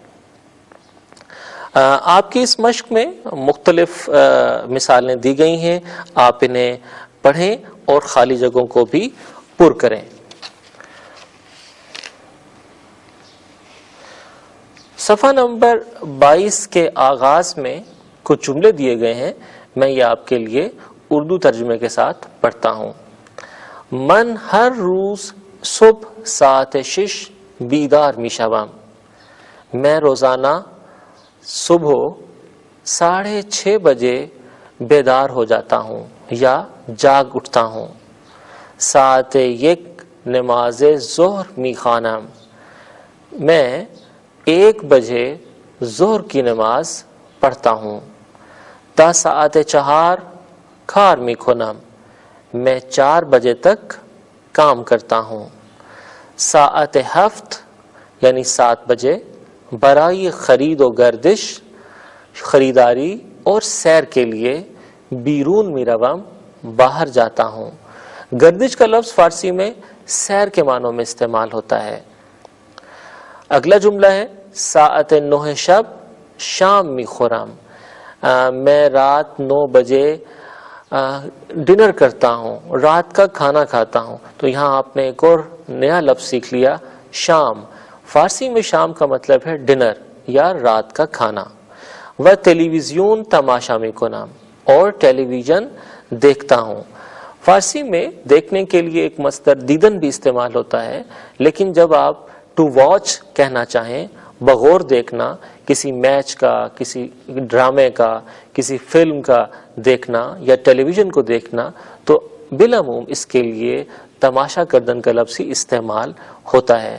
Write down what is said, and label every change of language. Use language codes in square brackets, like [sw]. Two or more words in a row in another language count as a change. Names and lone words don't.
[ur] آپ کی اس مشق میں مختلف مثالیں دی گئی ہیں، آپ انہیں پڑھیں اور خالی جگہوں کو بھی پر کریں۔ صفحہ نمبر 22 کے آغاز میں کچھ جملے دیے گئے ہیں، میں یہ آپ کے لیے اردو ترجمے کے ساتھ پڑھتا ہوں۔ [fa] من ہر روز صبح ساعت 6 بیدار میشوم، [ur] میں روزانہ صبح 6:30 بجے بیدار ہو جاتا ہوں، یا جاگ اٹھتا ہوں. [fa] ساعت یک نماز ظہر میخوانم. [ur] میں 1 بجے ظہر کی نماز پڑھتا ہوں. [fa] تا ساعت 4 کار میکنم. [ur] میں 4 بجے تک کام کرتا ہوں. [fa] ساعت 7 [ur] یعنی 7 بجے [fa] برائے خرید و گردش [ur] خریداری اور سیر کے لیے [fa] بیرون میروم [ur] باہر جاتا ہوں. گردش کا لفظ فارسی میں سیر کے معنوں میں استعمال ہوتا ہے. اگلا جملہ ہے [fa] ساعت 9 شب شام میخورم. [ur] میں رات 9 بجے ڈنر کرتا ہوں، رات کا کھانا کھاتا ہوں. تو یہاں آپ نے ایک اور نیا لفظ سیکھ لیا، شام. فارسی میں شام کا مطلب ہے ڈنر یا رات کا کھانا. [fa] و ٹیلیویژن تماشا میکنم. [ur] اور ٹیلی ویژن دیکھتا ہوں. فارسی میں دیکھنے کے لیے ایک مصدر دیدن بھی استعمال ہوتا ہے، لیکن جب آپ [en] to watch [ur] کہنا چاہیں، بغور دیکھنا، کسی میچ کا، کسی ڈرامے کا، کسی فلم کا دیکھنا یا ٹیلی ویژن کو دیکھنا، تو بالعموم اس کے لیے [fa] تماشا کردن [ur] کا لفظ ہی استعمال ہوتا ہے.